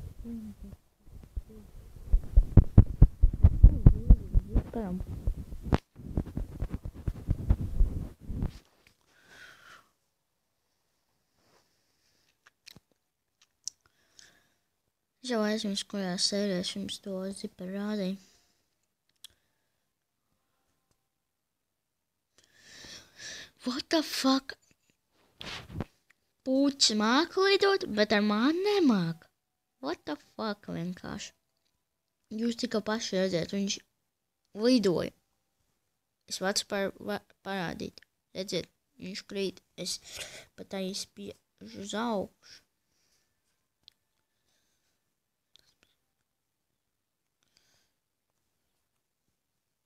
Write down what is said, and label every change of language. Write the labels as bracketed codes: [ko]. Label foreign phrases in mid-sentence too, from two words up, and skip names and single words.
[lv] Ziparam. Es jau aizmirsu, kurā sērijā es jums to ziparu rādīju. [en] What the fuck? [lv] Pūķis māk lidot, bet ar mani nemāk. [en] What the fuck [lv] vienkārši? Jūs tikai paši redzēt, viņš lidoja. Es varu parādīt. Redziet, viņš krīt. Es pat aizspiežu uz augšu. Nē!